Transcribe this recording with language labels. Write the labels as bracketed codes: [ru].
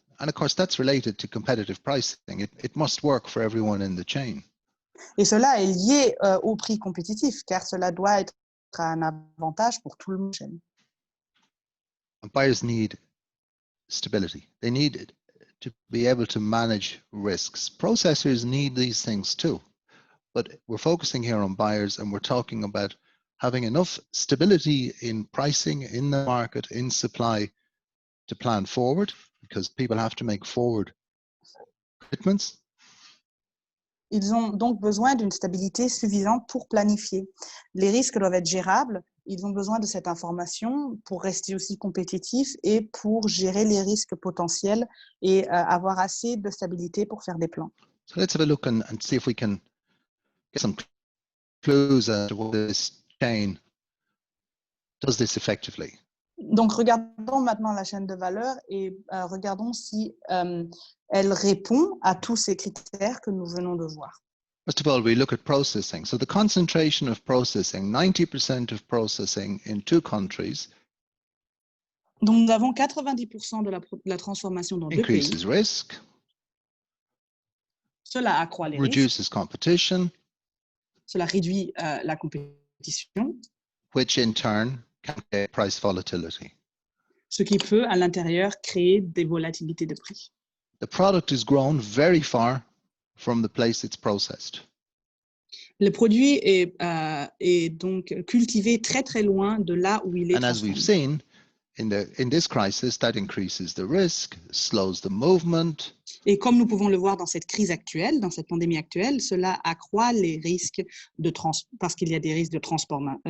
[en] And of course, that's related to competitive pricing. It must work for everyone in the chain. [fr] Et cela est lié au prix compétitif, car cela doit être un avantage pour tout le monde. [en] And buyers need stability. They need to be able to manage risks. Processors need these things too. But we're focusing here on buyers, and we're talking about having enough stability in pricing, in the market, in supply, to plan forward because people have to make forward commitments. [fr] Ils ont donc besoin d'une stabilité suffisante pour planifier. Les risques doivent être gérables. Ils ont besoin de cette information pour rester aussi compétitifs et pour gérer les risques potentiels et avoir assez de stabilité pour faire des plans. [en] So let's have a look and see if we can get some clues as to what this chain does this effectively. [fr] Donc, regardons maintenant la chaîne de valeur et regardons si elle répond à tous ces critères que nous venons de voir. [en] First of all, we look at processing. So the concentration of processing, 90% of processing in 2 countries [fr] Donc, nous avons 90% de la transformation dans 2 pays. [en] increases risk, [fr] Cela accroît les risques, [en] reduces competition, [fr] cela réduit la compétition, [en] which in turn can create price volatility. [fr] ce qui peut à l'intérieur créer des volatilités de prix. [en] The product is grown very far from the place it's processed. [fr] Le produit est donc cultivé très très loin de là où il est [en] And as we've [fr] transformé. [en] seen in this crisis, that increases the risk, slows the movement, [fr] Et comme nous pouvons le voir dans cette crise actuelle, dans cette pandémie actuelle, cela accroît les risques parce qu'il y a des risques de transport.